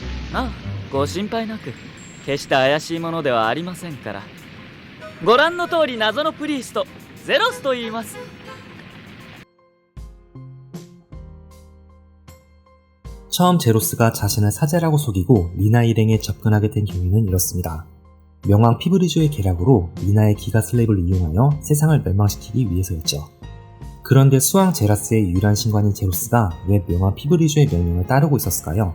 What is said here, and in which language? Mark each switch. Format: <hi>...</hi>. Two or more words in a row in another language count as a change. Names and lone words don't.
<ja>ああ、ご心配なく。決して怪しいものではありませんから。ご覧の通り謎のプリースト、ゼロスと言います。</ja> <ko>처음 제로스가 자신을 사제라고 속이고 리나 일행에 접근하게 된 경위는 이렇습니다. 명왕 피브리조의 계략으로 리나의 기가 슬랩을 이용하여 세상을 멸망시키기 위해서였죠. 그런데 수왕 제라스의 유일한 신관인 제로스가 왜 명왕 피브리조의 명령을 따르고 있었을까요?</ko>